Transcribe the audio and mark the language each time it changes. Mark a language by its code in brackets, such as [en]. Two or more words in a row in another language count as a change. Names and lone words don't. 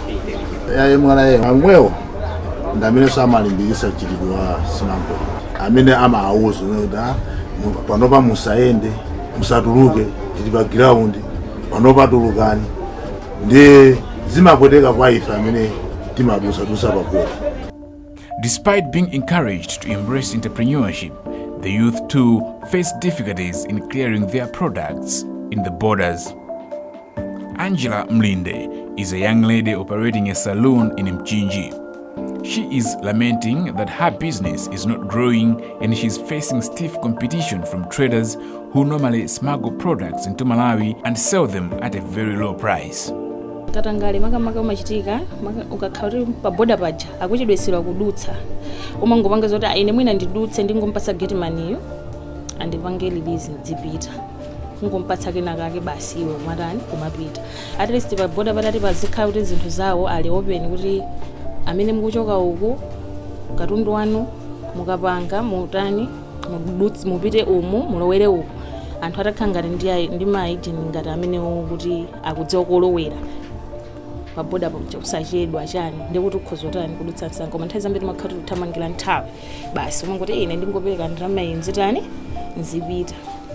[ny] ISRP amwewo ndi amene samalimbikitsa chitidwe wa smuggling. Amene amawuza kuti panopa musayende musatuluke tili pa ground panopa tulukani ndi zimapweteka kwa ife amene timadusa pa border. [en] Despite being encouraged to embrace entrepreneurship, the youth too face difficulties in clearing their products in the borders. Angela Mlinde is a young lady operating a saloon in Nchinji. She is lamenting that her business is not growing and she's facing stiff competition from traders who normally smuggle products into Malawi and sell them at a very low price. [ny] Katangale makamaka umachitika ukakhala pa border paja akuchedwesera kudutsa umangopanga zoti ine mwina ndidutse ndingompatsa gatemaniyo andipange release dzipita ngompatsa kenakake basi iwe matani kumapita at least pa border patati pazikhala kuti zinthu zawo ali open kuti amene mukuchoka uku katundu wanu mukapanga mutani mupite umu mulowere uku anthu atakhala ngati ndi maagent ngati amene kuti akudziwa kolowera pa border pa kusachedwa chani ndikuti ukhozotani kudutsa msanga koma nthawi zambiri makhala kuthamangira nthawi basi umangoti ine ndingopereka ndalama inzitani nzipita